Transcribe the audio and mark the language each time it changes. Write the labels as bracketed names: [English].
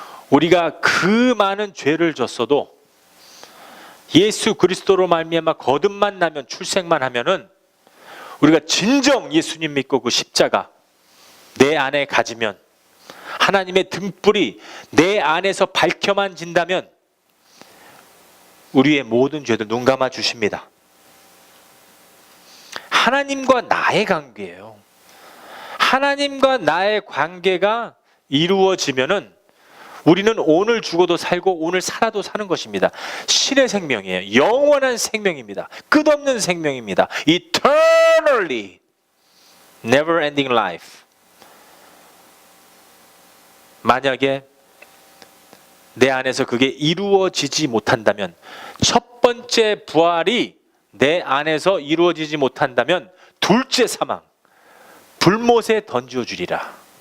[Korean] 우리가 그 많은 죄를 졌어도 예수 그리스도로 말미암아 거듭만 나면 출생만 하면은 우리가 진정 예수님 믿고 그 십자가 내 안에 가지면 하나님의 등불이 내 안에서 밝혀만 진다면 우리의 모든 죄들 눈 감아 주십니다. 하나님과 나의 관계예요. 하나님과 나의 관계가 이루어지면은 우리는 오늘 죽어도 살고 오늘 살아도 사는 것입니다. 신의 생명이에요. 영원한 생명입니다. 끝없는 생명입니다. [English] Eternally, never ending life. [Korean] 만약에 내 안에서 그게 이루어지지 못한다면 첫 번째 부활이 내 안에서 이루어지지 못한다면 둘째 사망, 불못에 던져 주리라.